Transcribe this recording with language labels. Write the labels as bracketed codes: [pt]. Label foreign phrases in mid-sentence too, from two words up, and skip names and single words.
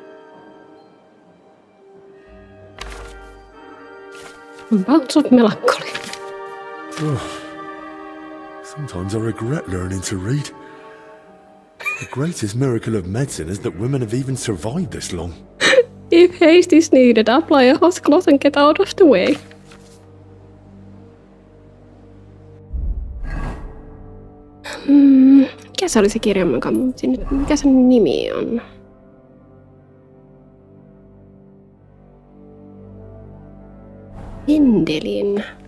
[en] Bouts of melancholy. Sometimes I regret learning to read. The greatest miracle of medicine is that women have even survived this long. If haste is needed, apply a hot cloth and get out of the way. [fi] Mikä se oli se kirja, mikä sen nimi on? Vendelin.